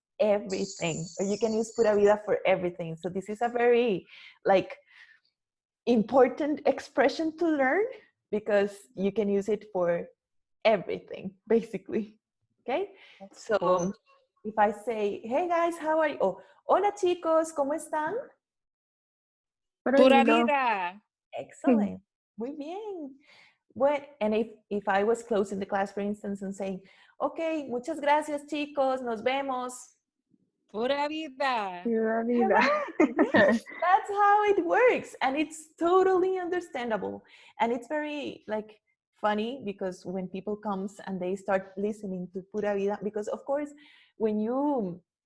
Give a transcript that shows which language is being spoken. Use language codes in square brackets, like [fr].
[en] everything, or you can use pura vida for everything. So this is a very like important expression to learn because you can use it for everything, basically. Okay, so if I say, hey guys, how are you? [es] Oh, hola chicos, ¿cómo están? Pura vida. [en] Excellent. [es] Muy bien. [en] Well, and if I was closing the class, for instance, and saying, okay, [es] muchas gracias chicos, nos vemos. Pura vida. Pura vida. [en] Yes, that's how it works. And it's totally understandable. And it's very like funny because when people comes and they start listening to pura vida, because of course, when you